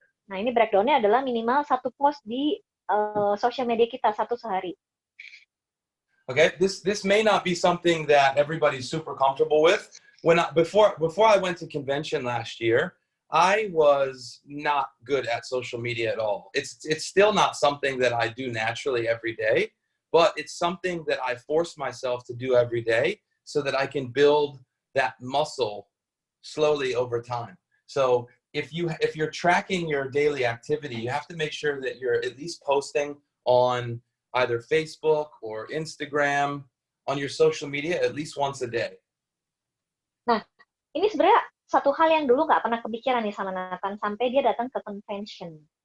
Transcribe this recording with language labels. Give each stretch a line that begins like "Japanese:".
Indonesian: Nah, ini breakdown-nya adalah minimal 1 post di social media kita, 1 sehari.
English: Okay, this may not be something that everybody's super comfortable with. Before I went to convention last year, I was not good at social media at all. It's still not something that I do naturally every day, but it's something that I force myself to do every day so that I can build that muscle slowly over time. So if you're tracking your daily activity, you have to make sure that you're at least posting on either Facebook or Instagram on your social media at least once a day.
Indonesian: Nah, ini sebenarnya satu hal yang dulu nggak pernah kepikiran nih sama Nathan sampai dia datang ke convention.